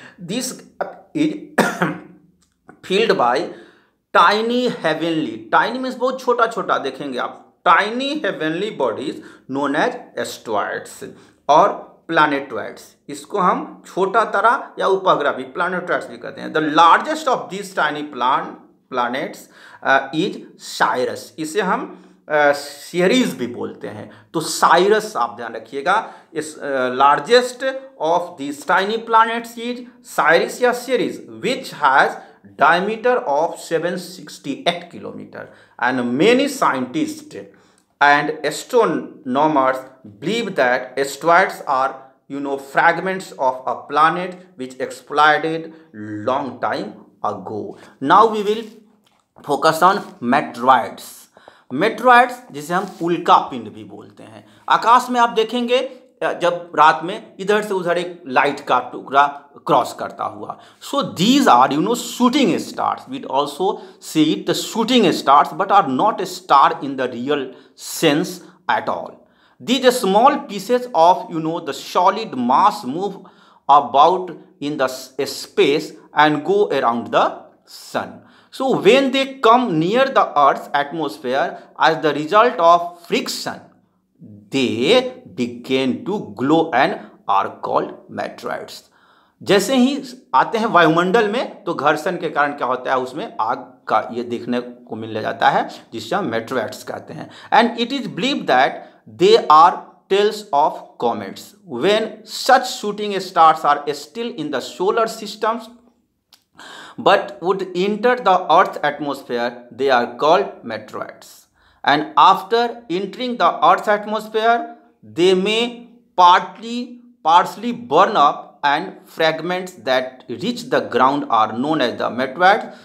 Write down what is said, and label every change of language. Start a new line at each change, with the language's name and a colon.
English: This is filled by tiny heavenly, tiny means
Hindi: बहुत छोटा छोटा देखेंगे आप,
English: tiny heavenly bodies known as asteroids और planetoids.
Hindi: इसको हम छोटा तारा या उपग्रह भी planetoids भी कहते हैं.
English: The largest of these tiny planets is Sirius.
Hindi: इसे हम सीरीज भी बोलते हैं. तो साइरस आप ध्यान रखिएगा.
English: इस largest of this tiny planets is Ceres या Ceres, which has diameter of 768 kilometer, and many scientists and astronomers believe that asteroids are fragments of a planet which exploded long time ago. Now we will focus on meteoroids.
Hindi: Meteoroids जिसे हम उल्का पिंड भी बोलते हैं। आकाश में आप देखेंगे जब रात में इधर से उधर एक लाइट का टुकड़ा क्रॉस करता हुआ।
English: So these are shooting stars. We also see it the shooting stars but are not a star in the real sense at all. These small pieces of the solid mass move about in the space and go around the sun. So when they come near the Earth's atmosphere as the result of friction, they begin to glow and are called meteorites.
Hindi: जैसे ही आते हैं वायुमंडल में तो घर्षण के कारण क्या होता है, उसमें आग का ये देखने को मिल जाता है जिससे हम मेट्रॉइड्स कहते हैं।
English: And it is believe that they are tails of comets. When such shooting stars are still in the solar systems but would enter the Earth's atmosphere, they are called meteoroids. And after entering the Earth's atmosphere, they may partially burn up, and fragments that reach the ground are known as the meteoroids.